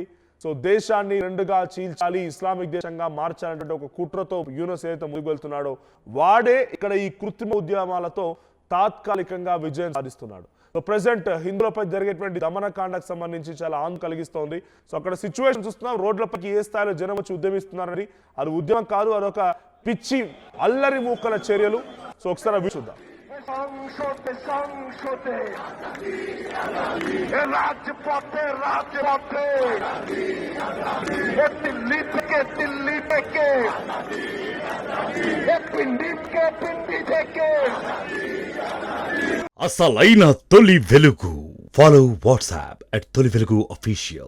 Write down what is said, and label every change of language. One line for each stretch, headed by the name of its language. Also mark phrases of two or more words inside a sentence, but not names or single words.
Telugu: సో దేశాన్ని రెండుగా చీల్చాలి, ఇస్లామిక్ దేశంగా మార్చాలంటే ఒక కుట్రతో యూనస్ ఏదైతే ముందుకు వెళ్తున్నాడో వాడే ఇక్కడ ఈ కృత్రిమ ఉద్యమాలతో తాత్కాలికంగా విజయం సాధిస్తున్నాడు. సో ప్రెసెంట్ హిందువులపై జరిగేటువంటి దమనకాండకు సంబంధించి చాలా ఆందోళన కలిగిస్తోంది. సో అక్కడ సిచ్యువేషన్ చూస్తున్నాం, రోడ్లపైకి ఏ స్థాయిలో జనం వచ్చి ఉద్యమిస్తున్నారని. అది ఉద్యమం కాదు, అదొక పిచ్చి అల్లరి మూకల చర్యలు. సో ఒకసారి చూద్దాం.
Bangla: সংসদে সংসদে রাজপথে রাজপথে দিল্লি থেকে পিন্ডি থেকে
Telugu: అసలైన తొలి వెలుగు. ఫాలో వాట్సాప్ @తొలి వెలుగు official.